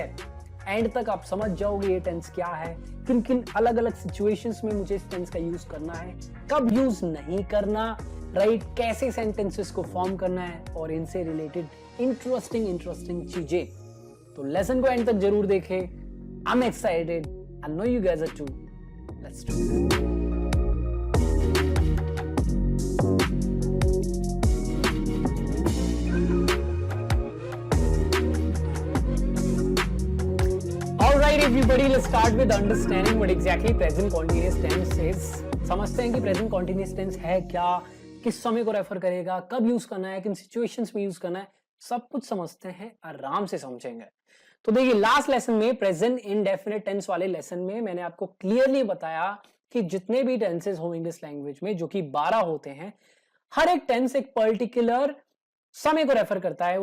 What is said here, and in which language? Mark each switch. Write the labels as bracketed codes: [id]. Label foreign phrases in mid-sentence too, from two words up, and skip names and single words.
[hi] एंड तक आप समझ जाओगे ये टेंस क्या है, किन किन अलग अलग सिचुएशंस में मुझे इस टेंस का यूज करना है, कब यूज नहीं करना, राइट, कैसे सेंटेंसेस को फॉर्म करना है, और इनसे रिलेटेड इंटरेस्टिंग चीजें। तो लेसन को एंड तक जरूर देखें। [en] I am excited, I know you guys are too. let's do it. Alright everybody, let's start with understanding what exactly present continuous tense is. [hi] समझते हैं कि [en] present continuous tense [hi] है क्या, किस समय को रेफर करेगा, कब यूज करना है, किन सिचुएशंस में यूज करना है, सब कुछ समझते हैं, आराम से समझेंगे। तो देखिए, लास्ट लेसन में, [en] present indefinite tense [hi] वाले लेसन में, मैंने आपको क्लियरली बताया कि जितने भी टेंसेस हो [en] English language [hi] में, जो कि 12 होते हैं, हर एक टेंस एक पर्टिकुलर समय को रेफर करता है।